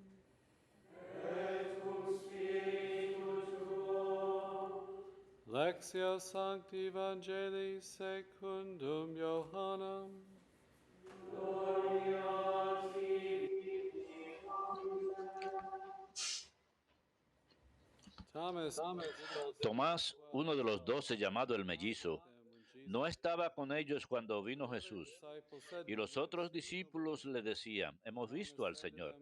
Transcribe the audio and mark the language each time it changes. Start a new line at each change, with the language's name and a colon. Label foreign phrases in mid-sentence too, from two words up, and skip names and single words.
Latin: Et cum spiritu tuo. Lectio Sancti Evangelii secundum Johannem.
Spanish: Gloria a ti. Tomás, uno de los 12 llamado el mellizo, no estaba con ellos cuando vino Jesús. Y los otros discípulos le decían, hemos visto al Señor.